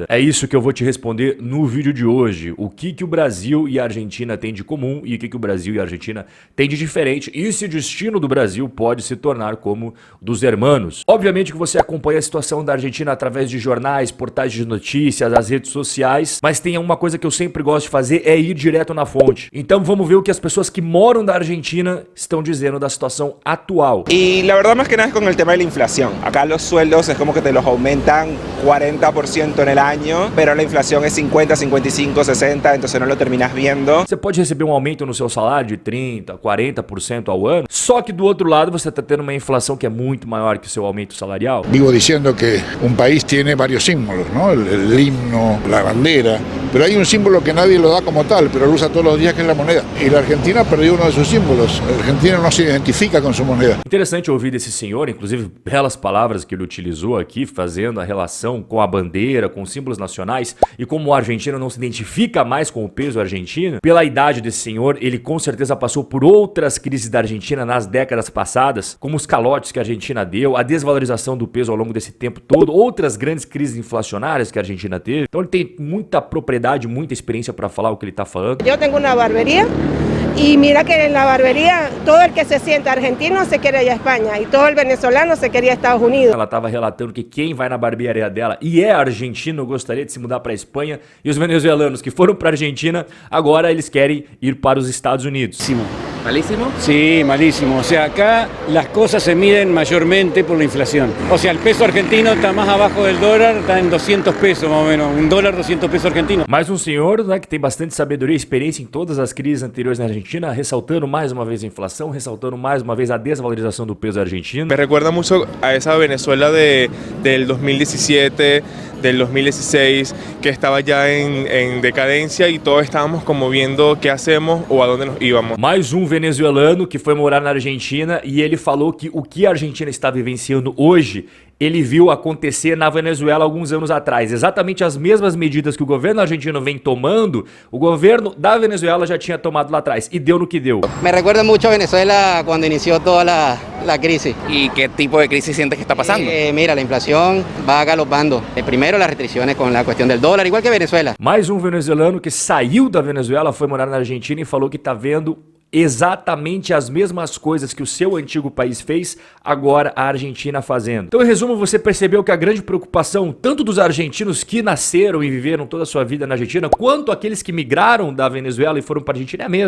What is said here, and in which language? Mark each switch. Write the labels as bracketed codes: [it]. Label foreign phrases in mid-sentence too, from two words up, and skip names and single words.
[pt] É isso que eu vou te responder no vídeo de hoje. O que o Brasil e a Argentina têm de comum e o que o Brasil e a Argentina têm de diferente e se o destino do Brasil pode se tornar como dos hermanos. Obviamente que você acompanha a situação da Argentina através de jornais, portais de notícias, as redes sociais, mas tem uma coisa que eu sempre gosto de fazer é ir direto na fonte. Então vamos ver o que as pessoas que moram na Argentina estão dizendo da situação actual. [es] Y la verdad más que nada es con el tema de la inflación. Acá los sueldos es como que te los aumentan 40% en el año, pero la inflación es 50, 55, 60, entonces no lo terminas viendo. [pt] Você pode receber um aumento no seu salário de 30, 40% ao ano, só que do outro lado você está tendo uma inflação que é muito maior que o seu aumento salarial. [es] Vivo diciendo que un país tiene varios símbolos, ¿no? El himno, la bandera, pero hay un símbolo que nadie lo da como tal, pero lo usa todos los días, que es la moneda. Y la Argentina perdió uno de sus símbolos. La Argentina no se identifica [pt] com sua [es] moneda. [pt] Interessante ouvir desse senhor, inclusive belas palavras que ele utilizou aqui, fazendo a relação com a bandeira, com os símbolos nacionais e como o argentino não se identifica mais com o peso argentino. Pela idade desse senhor, ele com certeza passou por outras crises da Argentina nas décadas passadas, como os calotes que a Argentina deu, a desvalorização do peso ao longo desse tempo todo, outras grandes crises inflacionárias que a Argentina teve. Então ele tem muita propriedade, muita experiência para falar o que ele está falando. Eu tenho uma barbearia. [es] Y mira que en la barbería todo el que se sienta argentino se quiere ir a España y todo el venezolano se queria ir a Estados Unidos. [pt] Ela estava relatando que quem vai na barbearia dela e é argentino gostaria de se mudar para a Espanha e os venezuelanos que foram para a Argentina agora eles querem ir para os Estados Unidos. [es] ¿Malísimo? Sí, malísimo. O sea, acá las cosas se miden mayormente por la inflación. O sea, el peso argentino está más abajo del dólar, está en 200 pesos más o menos. Un dólar, 200 pesos argentinos. [pt] Mais um senhor, né, que tem bastante sabedoria e experiência em todas as crises anteriores na Argentina, ressaltando mais uma vez a inflação, ressaltando mais uma vez a desvalorização do peso argentino. Me recuerda mucho a esa Venezuela del 2017, del 2016, que estaba ya en decadencia y todos estábamos como viendo qué hacemos o a dónde nos íbamos. Mais um venezuelano que foi morar na Argentina e ele falou que o que a Argentina está vivenciando hoje ele viu acontecer na Venezuela alguns anos atrás. Exatamente as mesmas medidas que o governo argentino vem tomando, o governo da Venezuela já tinha tomado lá atrás e deu no que deu. [es] Me recuerda mucho a Venezuela cuando inició toda la crisis. ¿Y qué tipo de crisis sientes que está pasando? Mira, la inflación va galopando. Primero las restricciones con la cuestión del dólar, igual que Venezuela. [pt] Mais um venezuelano que saiu da Venezuela, foi morar na Argentina e falou que está vendo exatamente as mesmas coisas que o seu antigo país fez, agora a Argentina fazendo. Então, em resumo, você percebeu que a grande preocupação, tanto dos argentinos que nasceram e viveram toda a sua vida na Argentina, quanto aqueles que migraram da Venezuela e foram para a Argentina é a mesma.